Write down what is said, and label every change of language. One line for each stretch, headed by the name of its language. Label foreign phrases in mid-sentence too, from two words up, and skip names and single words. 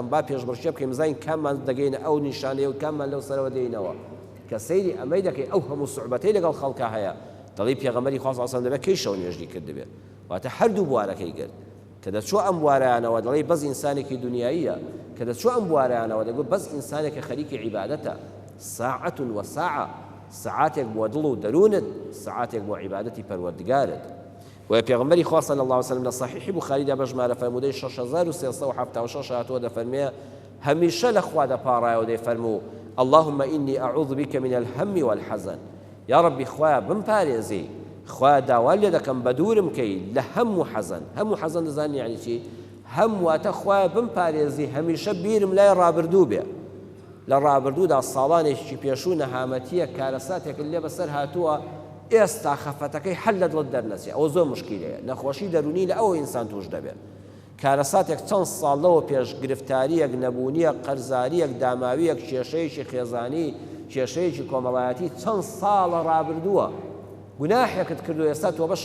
Central Kurdish: با پێشبڕکێ بکەین زین کاممان دەگەینە ئەو نیشانەیە و کاممان لەو سەرەوە دێینەوە کە سەیری ئەمەی دەکەی ئەو هەموو سوحبەتەی لەگەڵ خەڵکە هەیە دەڵی پێغەمبەری خوا
Arabic: صلی الله علیه و سلم
Central Kurdish: دەبێت کەی شەو نوێژی کردبێ واتە هەردوو بوارەکەی کرد کە دەچوە ئەم بوارەیانەوە دەڵێ بەس ئینسانێکی دنیاییە کە دەچوە ئەم بوارەیانەوە دەگوت بەس ئینسانێکە خەریکی عیبادەتە
Arabic: ساعة وساعة
Central Kurdish: سعاتێک بۆ دڵ و دەروونت سعاتێک بۆ عیبادەتی پەروەردگارت و پێغەمبەری خوا
Arabic: صلی الله علیه و سلم
Central Kurdish: لە صحیحی بوخاریدا بە ژمارە فەرموودەی 6376 هاتووە دەفەرمێ هەمیشە لە خوا دەپاڕایەوە دەیفەرموو
Arabic: اللهم إني أعوذ بك من الهم والحزن يا ربي
Central Kurdish: خوا بمپارێزی خوا داوا لێ دەکەم بە دوورم کەی لە هەم و حەزن هەم و حەزن دەزانین یعنی چی هەم واتە خوا بمپارێزی هەمیشە بیرم لای ڕابردوو بێ لە ڕابردوودا ساڵانێکی پێشوو نەهامەتیە کارەساتێک لێ بەسەر هاتووە ئێستا خەفەتەکەی هەر لە دڵت دەرنەچێ ئەوە زۆر مشکیلەیە نەخۆشی دەرونی لە ئەوە ئینسان توش دەبێت کارەساتێک چەند ساڵەوە پێش گرفتاریەک نەبوونیە قەرزاریەک داماویەک کێشەیەکی خێزانی کێشەیەکی کۆمەڵایەتی چەند ساڵە ڕابردووە گوناحێکت کردو ئێستا تۆ بەشت